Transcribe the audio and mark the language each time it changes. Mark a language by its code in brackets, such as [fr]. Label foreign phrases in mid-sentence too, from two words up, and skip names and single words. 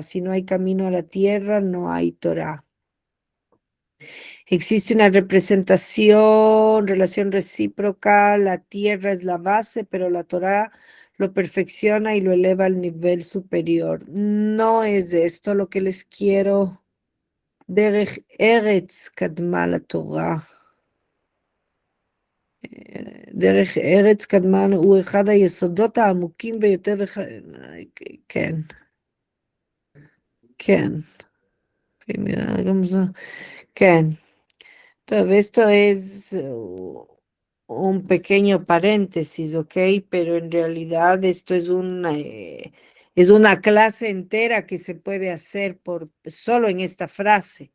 [es] Si no hay camino a la tierra, no hay Torah. Existe una relación recíproca. La tierra es la base, pero la Torah lo perfecciona y lo eleva al nivel superior. No es esto lo que les quiero. [he] דרך ארץ קדמה לתורה. דרך ארץ קדמה הוא אחד היסודות העמוקים ביותר כן. [es] Todo esto es un pequeño paréntesis, ¿ok? Pero en realidad esto es una clase entera que se puede hacer solo en esta frase.